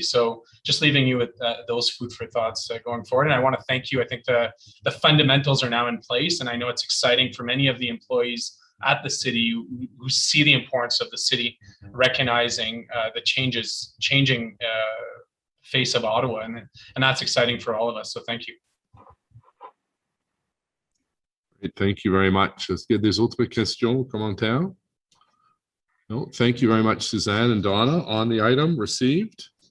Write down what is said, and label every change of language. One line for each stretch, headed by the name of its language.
English: So just leaving you with those food for thoughts going forward. And I want to thank you. I think the fundamentals are now in place, and I know it's exciting for many of the employees at the city who see the importance of the city, recognizing the changing face of Ottawa, and that's exciting for all of us. So thank you. Great, thank you very much.
French: Est-ce qu'il y a des autres questions, commentaires?
English: No, thank you very much, Suzanne and Donna. On the item, received.